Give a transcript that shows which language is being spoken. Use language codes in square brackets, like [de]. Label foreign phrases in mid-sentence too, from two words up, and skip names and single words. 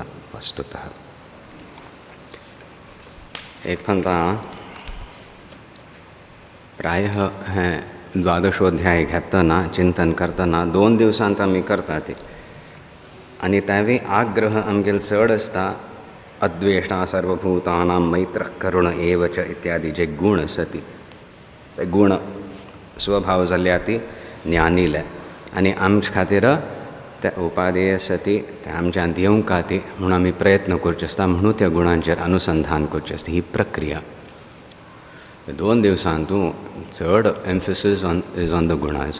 [kok] वस्तुतः एक फंता प्रायः हें 12ोऽध्याय घेतना चिंतन करतना 2 दिवसांत आमी करता ती आनी त्यावेळी आग्रह आमगेलो चड आसता [sa] अद्वेष्टा सर्वभूतानां मैत्रः करुण एव च [kok] इत्यादी जे गूण आसती ते गूण स्वभाव जाल्ल्या ती ज्ञानीले आनी आमचे खातीर ते उपाधी आसती ते आमच्यान दिवंक ती म्हणून आमी प्रयत्न करचे आसता म्हणून त्या गुणांचेर अनुसंधान करचें आसता ही प्रक्रिया। [en] 2 [kok] दिवसांतू चड [en] emphasis is on the gunas.